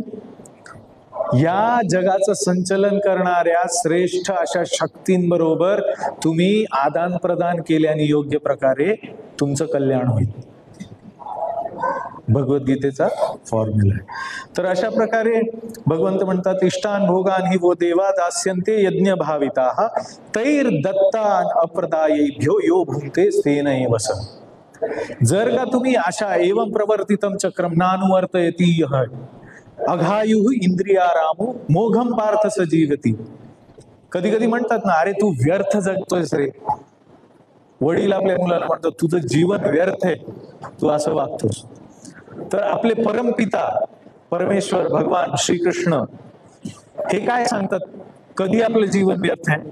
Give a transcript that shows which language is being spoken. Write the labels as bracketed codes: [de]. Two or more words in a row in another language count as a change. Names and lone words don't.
[mr] या जगाचं संचलन करणाऱ्या श्रेष्ठ अशा शक्तींबरोबर तुम्ही आदान प्रदान केल्याने योग्य प्रकारे तुमचं कल्याण होईल. भगवद्गीतेचा फॉर्म्युला आहे. तर अशा प्रकारे भगवंत म्हणतात, [sa] इष्टान भोगान हि वो देवा दास्यन्ते यज्ञ भाविताः तैर दत्तान अप्रदायेभ्यो यो भुंक्ते तेन एव स. [mr] जर का तुम्ही अशा [sa] एवं प्रवर्तितम चक्रम नानुवर्तयति यः अघायुः इंद्रियारामो मोघम पार्थ सजीवती. [mr] कधी कधी म्हणतात ना, अरे तू व्यर्थ जगतोयस रे. वडील आपल्या मुलाला म्हणतात, तुझं जीवन व्यर्थ आहे, तू असं वागतोस. तर आपले परमपिता परमेश्वर भगवान श्रीकृष्ण हे काय सांगतात, कधी आपलं जीवन व्यर्थ आहे?